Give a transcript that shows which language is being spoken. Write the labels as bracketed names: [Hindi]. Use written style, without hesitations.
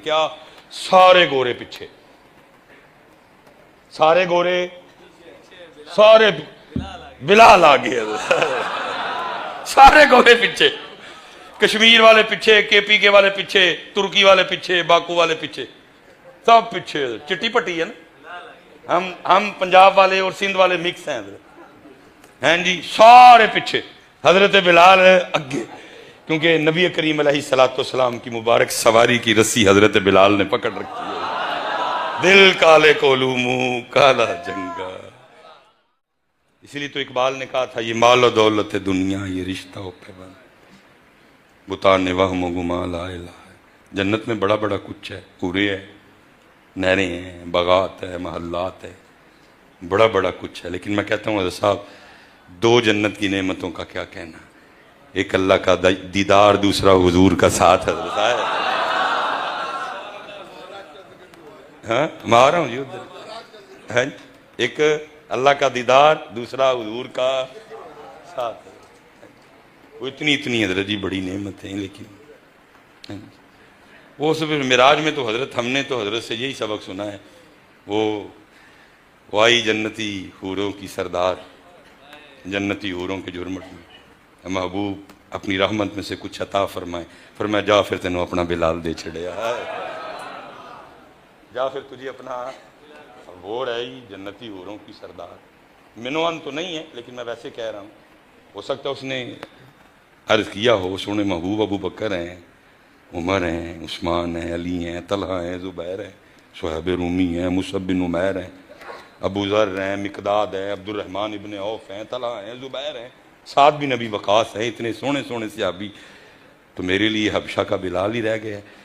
[Urdu] کیا؟ سارے گورے پیچھے، سارے گورے، سارے بلال آگے، سارے گورے پیچھے، کشمیر والے پیچھے، کے پی کے والے پیچھے، ترکی والے پیچھے، باکو والے پیچھے، سب پیچھے. چٹی پٹی ہے نا، ہم پنجاب والے اور سندھ والے مکس ہیں جی. سارے پیچھے، حضرت بلال اگے، کیونکہ نبی کریم علیہ السلام کی مبارک سواری کی رسی حضرت بلال نے پکڑ رکھی ہے. [Punjabi] دل کالے کولو منہ کالا جنگا. [Urdu] اسی لیے تو اقبال نے کہا تھا [Persian] یہ مال و دولت دنیا، یہ رشتہ و پیوند، بتان وہم و گما لا الہ. [Urdu] جنت میں بڑا بڑا کچھ ہے، پورے ہے، نہریں ہیں، باغات ہے، محلات ہے، بڑا بڑا کچھ ہے. لیکن میں کہتا ہوں حضرت صاحب 2 جنت کی نعمتوں کا کیا کہنا، ایک اللہ کا دیدار، دوسرا حضور کا ساتھ. حضرت صاحب ہاں میں آ رہا ہوں جی ادھر. ایک اللہ کا دیدار، دوسرا حضور کا ساتھ. وہ اتنی حضرت جی بڑی نعمت ہیں. لیکن وہ سب معراج میں تو حضرت، ہم نے تو حضرت سے یہی سبق سنا ہے، وہ آئی جنتی حوروں کی سردار، جنتی حوروں کے جرمٹ میں، محبوب اپنی رحمت میں سے کچھ عطا فرمائے. فرمایا [Punjabi] جا پھر تینوں اپنا بلال دے چھڑیا، [Urdu] جا پھر تجھے اپنا وہ رہی جنتی حوروں کی سردار. منوان تو نہیں ہے لیکن میں ویسے کہہ رہا ہوں، ہو سکتا ہے اس نے عرض کیا ہو، سونے محبوب ابو بکر ہیں، عمر ہیں، عثمان ہیں، علی ہیں، طلحہ ہیں، زبیر ہیں، صہیب رومی ہیں، مصعب بن عمیر ہیں، ابو ذر ہیں، مقداد ہیں، عبد الرحمن ابن عوف ہیں، طلحہ ہیں، زبیر ہیں، سعد بن ابی وقاص ہیں، اتنے سونے سونے صحابی، تو میرے لیے حبشہ کا بلال ہی رہ گیا.